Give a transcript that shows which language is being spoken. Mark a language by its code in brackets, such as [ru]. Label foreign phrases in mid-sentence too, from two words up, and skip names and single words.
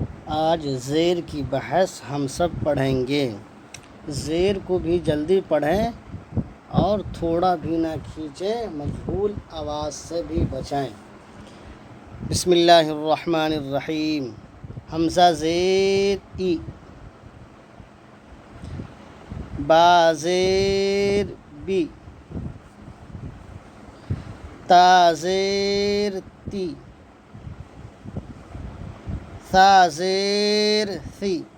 [ur] آج زیر کی بحث ہم سب پڑھیں گے۔ زیر کو بھی جلدی پڑھیں اور تھوڑا بھی نہ کھینچیں، مجہول آواز سے بھی بچائیں۔ [ar] بسم اللہ الرحمن الرحیم۔ [ur] حمزہ زیر ای، با زیر بی، تا زیر تی، ثا زیر ثی،